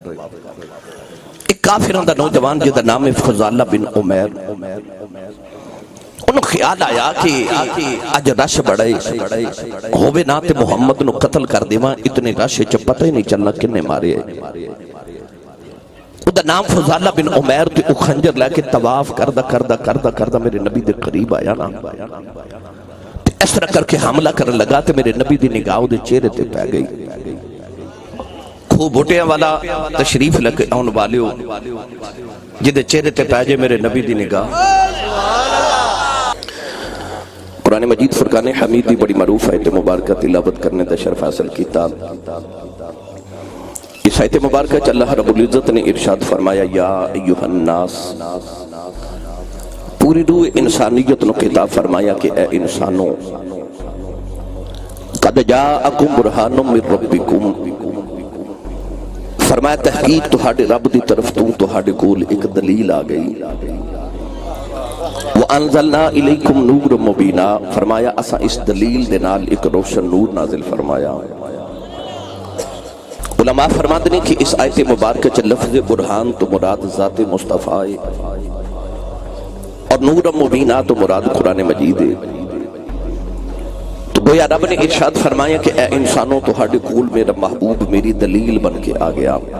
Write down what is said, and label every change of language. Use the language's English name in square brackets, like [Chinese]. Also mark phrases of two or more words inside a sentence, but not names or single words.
[Punjabi] ایک کافروں دا نوجوان جدا نام ہے فضالہ بن عمیر، انہوں خیال آیا کہ آج رش بڑھے ہوئے نا تے محمد نو قتل کر دیواں، اتنے رش چ پتہ ہی نہیں چلنا کنے مارے ہے۔ اُدھا نام فضالہ بن عمیر تے او خنجر لے کے طواف کردہ میرے نبی دے قریب آیا نا، اس طرح کر کے حملہ کرنے لگا تے میرے نبی دی نگاہ دے چہرے تے پہ گئی۔ خوب بوٹیاں والا تشریف لگے آن والے ہو جدے چہرے تے پہ جائے میرے نبی دی نگاہ۔ قرآن مجید فرقان حمید دی بڑی معروف آیت مبارکہ تلاوت کرنے دا شرف حاصل کیتا۔ اس آیت مبارکہ چ اللہ رب العزت نے ارشاد فرمایا [Arabic] یا ایہا الناس، [Punjabi] پوری روح انسانیت نو خطاب فرمایا کہ اے انسانوں، [Arabic] قد جاءکم برہان من ربکم، [Punjabi] فرمایا تحقیق تہاڈے رب دی طرف تہاڈے کول ایک دلیل آ گئی۔ [Arabic] وَأَنزَلْنَا إِلَيْكُمْ نُورٌ مُبِينًا، [Punjabi] فرمایا اسا اس دلیل دے نال ایک روشن نور نازل فرمایا۔ [Urdu] علماء فرماتے ہیں کہ اس آیت مبارکہ چ لفظ برہان تو مراد ذات مصطفیٰ ہے اور نور مبینہ تو مراد قرآن مجید ہے۔ [Punjabi] تو گویا رب نے ارشاد فرمایا کہ اے انسانوں تہاڈے کول میرا محبوب میری دلیل بن کے آ گیا۔